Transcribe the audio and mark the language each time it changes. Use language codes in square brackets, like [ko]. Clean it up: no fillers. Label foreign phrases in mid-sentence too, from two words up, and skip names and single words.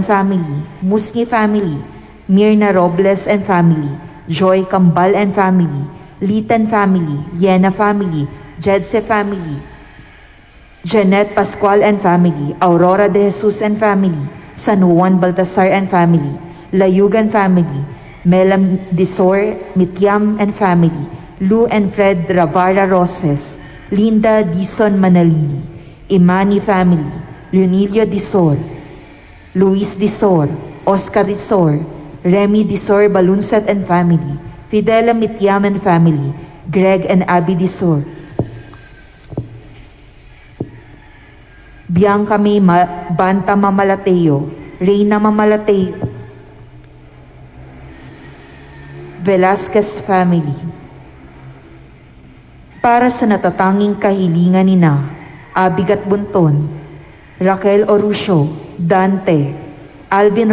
[en] family, Musni family, Mirna Robles and family, Joy Kambal and family, Litan family, Yena family, Jedse family, Janet Pascual and family, Aurora de Jesus and family, San Juan Baltasar and family, Layugan family, Melam Disor, Mityam and family, Lou and Fred Ravara Roses, Linda Dison Manalili, Imani family, Leonilio Disor, Luis Disor, Oscar Disor, Remy Disor Balunsat and family, Fidela Mityam and family, Greg and Abby Disor, Bianca May Banta Mamalateo, Reyna Mamalateo, Velasquez family. [tl] Para sa natatanging kahilingan nina Abigat Bunton, Raquel Orusio, Dante, Alvin